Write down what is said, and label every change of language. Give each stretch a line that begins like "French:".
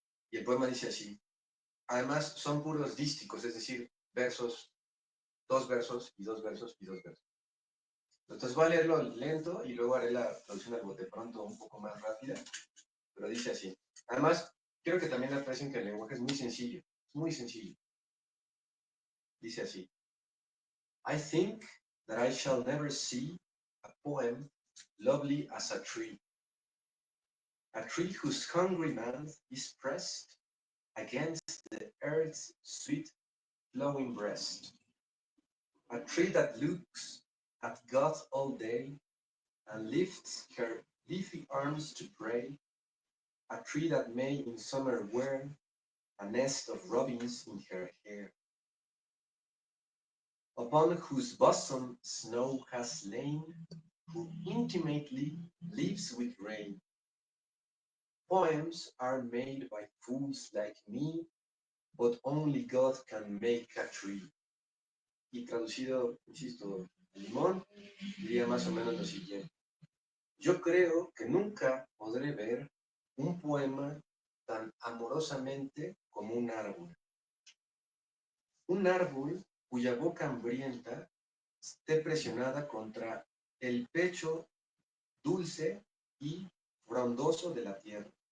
Spanish: Y el poema dice así: además son puros dísticos, es decir, versos, dos versos y dos versos y dos versos. Entonces voy a leerlo lento y luego haré la traducción al bote pronto un poco más rápida, pero dice así. Además, quiero que también aprecien que el lenguaje es muy sencillo, es muy sencillo. Dice así:
English: I think that I shall never see a poem lovely as a tree whose hungry mouth is pressed against the earth's sweet flowing breast, a tree that looks at God all day and lifts her leafy arms to pray, a tree that may in summer wear a nest of robins in her hair, upon whose bosom snow has lain, who intimately lives with rain. Poems are made by fools like me, but only God can make a tree.
Spanish: Y traducido, insisto, limón, diría más o menos lo siguiente. Yo creo que nunca podré ver un poema tan amorosamente como un árbol. Un árbol cuya boca hambrienta esté presionada contra el pecho dulce y frondoso de la tierra.